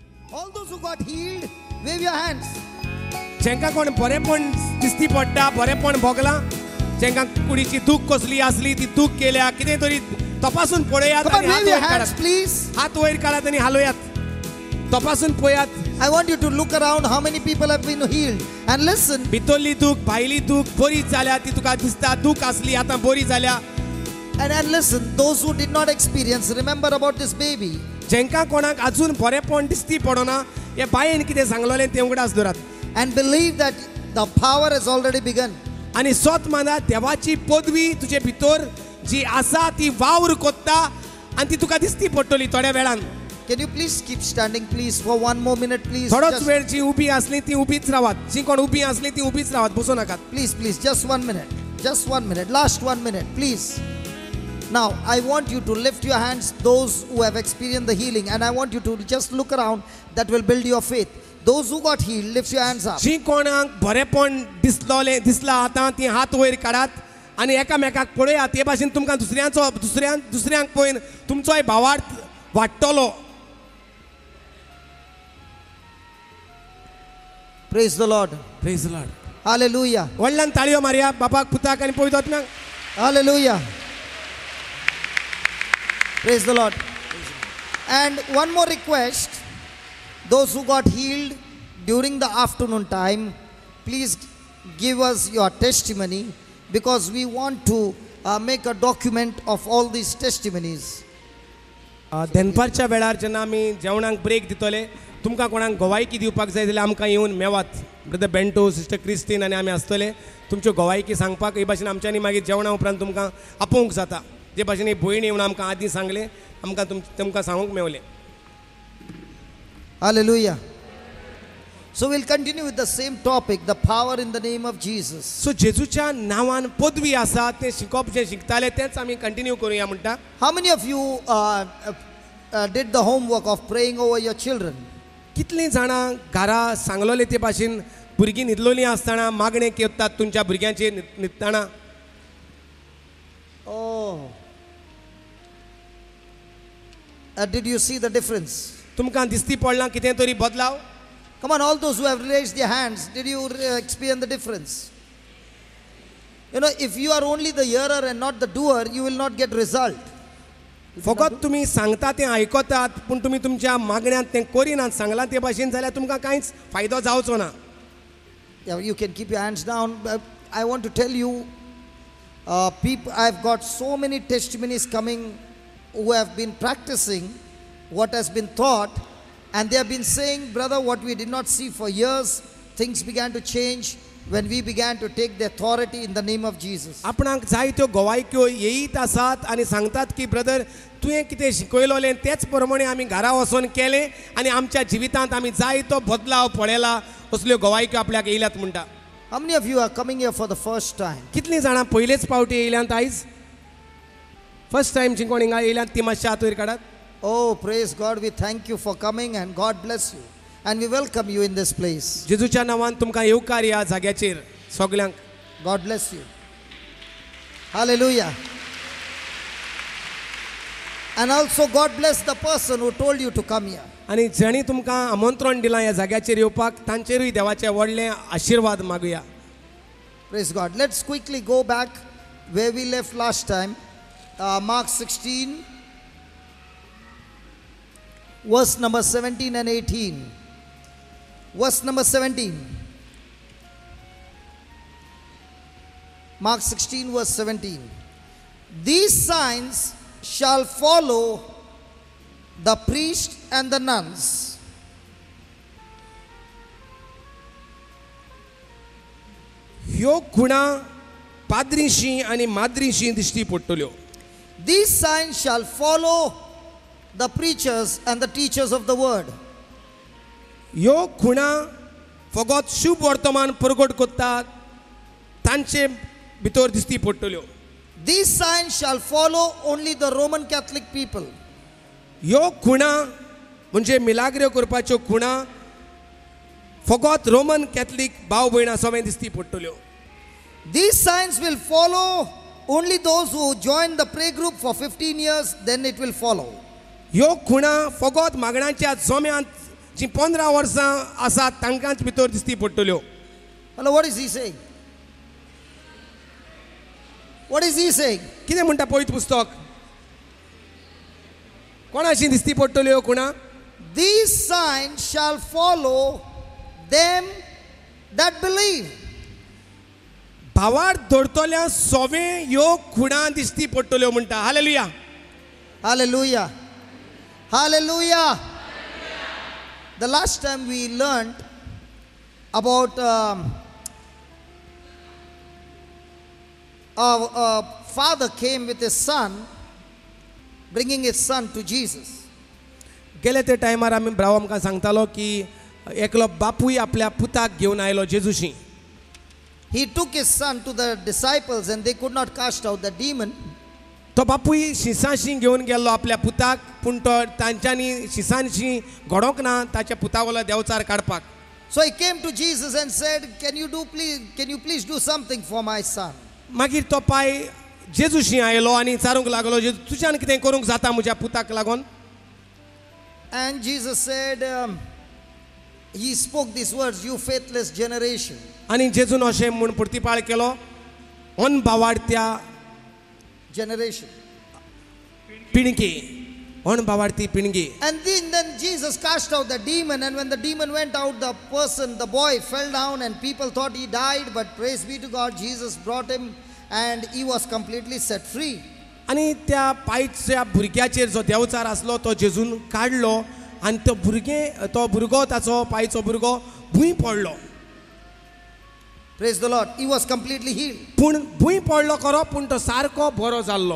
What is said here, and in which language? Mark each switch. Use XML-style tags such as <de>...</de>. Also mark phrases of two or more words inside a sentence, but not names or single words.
<en>All those who got healed, wave your hands.</en> <kok>जेंका कोण बरेपण दिसती पडटा बरेपण भोगला जेंका कुडीची दूख कसली आसली ती दूख केल्या कितें तरी तपासून पळयात</kok> <en>Come on,</en> <kok>आनी हात</kok> <en>wave your</en> <kok>वयर</kok> <en>hands,</en> <kok>काडात</kok> <en>please.</en> <kok>हात वयर काडात आनी हालोयात तपासून पळयात</kok> <en>I want you to look around how many people have been healed. And listen,</en> <kok>भितरली दूख भायली दूख बरी जाल्या ती तुका दिसता दूख आसली आतां बरी जाल्या</kok> <en>and listen, those who did not experience, remember about this baby.</en> <kok>जेंका कोणाक अजून बरेपण दिसती पडना हे बायेन कितें सांगलोलें तें उगडास दवरात</kok> <en>And believe that the power has already begun.</en> <kok>आनी सोत माना देवाची पदवी तुजे भितर जी आसा ती वावर कोत्ता आनी ती तुका दिसती पडटली थोड्या वेळान</kok> <en>Can you please keep standing, please, for one more minute, please?</en> <kok>थोडोच</kok> <en>Just-</en> <kok>वेळ जी उबी आसली ती उबीच रावात जी कोण उबी आसली ती उबीच रावात बसू नाकात</kok> <en>Please, please, just 1 minute. Just 1 minute. Last 1 minute, please. Now, I want you to lift your hands, those who have experienced the healing, and I want you to just look around. That will build your faith. Those who got healed, lift your hands up.</en> <kok>जी कोणाक बरेपण दिसला आतां ती हात वयर काडात आनी एकामेकाक पळयात हे भाशेन तुमकां दुसऱ्यांक पळयन तुमचोय भावार्थ वाडटलो</kok> <en>Praise the Lord. Praise the Lord Hallelujah.</en> <kok>व्हडल्यान ताळयो मारया बापाक पुताक आनी पवित्र आत्म्याक</kok> <en>Hallelujah. Praise the Lord. And one more request. Those who got healed during the afternoon time, please give us your testimony because we want to make a document of all these testimonies.</en> <kok>दनपारच्या वेळार जेन्ना आमी जेवणाक ब्रेक दितले तुमकां कोणाक गोवायकी दिवपाक जाय जाल्यार आमकां येवन मेवात ब्रदर बेंटो सिस्टर क्रिस्टीन आनी आमी आसतले तुमच्यो गोवायकी सांगपाक हे भाशेन आमच्यांनी मागीर जेवणा उपरांत तुमकां आपोवंक जाता जे भाशेन ही भयण येवन आमकां आदीं सांगलें आमकां तुमकां सांगूंक मेवलें</kok> <en>Hallelujah. So we'll continue with the same topic, the power in the name of Jesus.</en> <kok>सो जेजूच्या नांवान पदवी आसा तें शिकप जें शिकताले तेंच आमी कंटिन्यू करुया म्हणटा</kok> <en>How many of you did the homework of praying over your children?</en> <kok>कितलीं जाणां घरा सांगलोले ते भाशेन भुरगीं न्हिदलोलीं आसतना मागणें करतात तुमच्या भुरग्यांचेर न्हिदतना</kok> <en>Oh. Did you see the difference?</en> <kok>तुमकां दिसती पडलां कितें तरी बदलाव</kok> <en>Come on, all those who have raised their hands, did you experience the difference? You know, if you are only the hearer and not the doer, you will not get result.</en> <kok>फकत तुमी सांगता तें आयकतात पूण तुमी तुमच्या मागण्यांत तें करिनात सांगलां ते भाशेन जाल्यार तुमकां कांयच फायदो जावचो ना</kok> <en>Yeah, you can keep your hands down. I want to tell you, people, I've got so many testimonies coming who have been practicing what has been taught, and they have been saying, brother, what we did not see for years, things began to change when we began to take the authority in the name of Jesus.</en> <kok>आपणाक जाय त्यो गोवायक्यो येयीत आसात आनी सांगतात की ब्रदर तुवें कितें शिकयलोलें तेच प्रमाणे आमी घरा वचोन केलें आनी आमच्या जिवितांत आमी जाय तो बदलाव पळयला असल्यो गोवायक्यो आपल्याक येयल्यात म्हणटा</kok> <en>How many of you are coming here for the first time?</en> <kok>कितलीं जाणां पयलेच पावटी येयल्यांत आयज</kok> <en>first time</en> <kok>जी कोण हिंगा येयल्यांत ती मातशी हात वयर काडात</kok> <en>Oh, praise God. We thank you for coming and God bless you. And we welcome you in this place.</en> <kok>जेजूच्या नांवान तुमकां येवकार ह्या जाग्याचेर सगल्यांक</kok> <en>God bless you. Hallelujah. And also God bless the person who told you to come here.</en> <kok>आनी जेणी तुमकां आमंत्रण दिलां ह्या जाग्याचेर येवपाक तांचेरूय देवाचे व्हडले आशिर्वाद मागुया</kok> <en>Praise God. Let's quickly go back where we left last time. Mark 16, verse number 17 and 18. Verse number 17. Mark 16, verse 17. These signs shall follow the priest and the nuns.</en> <kok>ह्यो खुणा पाद्रीशी आनी माद्रीशी दिश्टी पडटल्यो</kok> <en>These signs shall follow the preachers and the teachers of the word.</en> <kok>ह्यो खुणा फकत शुभ वर्तमान प्रगट करतात तांचे भितर दिश्टी पडटल्यो</kok> <en>These signs shall follow only the Roman Catholic people.</en> <kok>ह्यो खुणा म्हणजे मिलाग्र्यो करपाच्यो खुणा फकत रोमन कॅथलीक भाव भयणां समेत दिश्टी पडटल्यो</kok> <en>These signs will follow only those who join the prayer group for 15 years, then it will follow.</en> <kok>ह्यो खुणा फकत मागणांच्या जम्यांत जी 15 वर्सां आसात तांकांच भितर दिसती पडटल्यो.</kok> <en>Hello, what is he saying? What is he saying?</en> <kok>कितें म्हणटा पळयत पुस्तक? कोणाशी दिसती पडटल्यो कोणा?</kok> <en>These signs shall follow them that believe.</en> <kok>भावार धरतल्या सोवे ह्यो खुणा दिसती पडटल्यो म्हणटा. हालेलुया.</kok> <en>Hallelujah. Hallelujah. The last time we learned about a father came with his son, bringing his son to Jesus.</en> <kok>गेले ते टायमार आमी भाव आमकां सांगतालो की एकलो बापूय आपल्या पुताक घेवन आयलो जेजूशी.</kok> <en>He took his son to the disciples and they could not cast out the demon.</en> <kok>तो बापूय शिसांशी घेवन गेल्लो आपल्या पुताक, पूण तो तांच्यांनी शिसांशी घडोवंक ना ताच्या पुतावलो देंवचार काडपाक.</kok> <en>So he came to Jesus and said, can you please do something for my son?</en> <kok>मागीर तो पाय जेजूशी आयलो आनी विचारूंक लागलो, जेजू तुज्यान कितें करूंक जाता म्हज्या पुताक लागून?</kok> <en>And Jesus said, he spoke these words, you faithless generation.</en> <kok>आनी जेजून अशें म्हूण प्रतिपाळ केलो, अनभावार्थ्या</kok> <en>Generation.</en> <kok>पिणगी, अनभावार्थी पिणगी.</kok> <en>And then Jesus cast out the demon, and when the demon went out, the boy fell down and people thought he died, but praise be to God, Jesus brought him and he was completely set free.</en> <kok>आनी त्या पायच्या भुरग्याचेर जो देंवचार आसलो तो जेजून काडलो आनी तो भुरगो ताचो पायचो भुरगो भूंय पडलो.</kok> <en>Praise the Lord. He was completely healed.</en> <kok>पूण भूंय पडलो खरो, पूण तो सारको बरो जाल्लो.</kok>